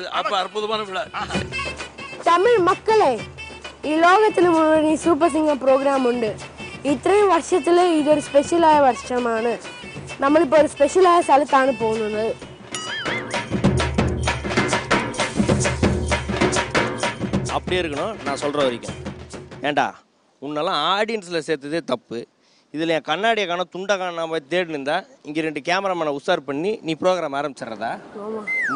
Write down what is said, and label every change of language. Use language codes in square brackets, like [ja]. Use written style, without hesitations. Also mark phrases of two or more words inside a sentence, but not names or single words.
[ta] அப்ப அற்புதமான விழா. தமிழ் மக்களே, [ml] ഈ ലോകത്തിൽ മുഴുവൻ ഈ സൂപ്പർ സിംഗർ പ്രോഗ്രാം ഉണ്ട്. ഇത്രയും വർഷത്തിൽ ഇതൊരു സ്പെഷ്യലായ വർഷമാണ്. നമ്മളിപ്പോൾ ഒരു സ്പെഷ്യലായ സ്ഥലത്താണ് പോകുന്നത്. [ta] அப்படியே இருக்கணும் நான் சொல்கிற வரைக்கும். ஏண்டா உன்னெல்லாம் ஆடியன்ஸில் சேர்த்ததே தப்பு. இதில் என் கண்ணாடியை காண துண்டை காண நம்ம தேடினிருந்தா இங்கே 2 கேமராமேனை உஷார் பண்ணி நீ ப்ரோக்ராம் ஆரம்பிச்சிட்றதா என்ன?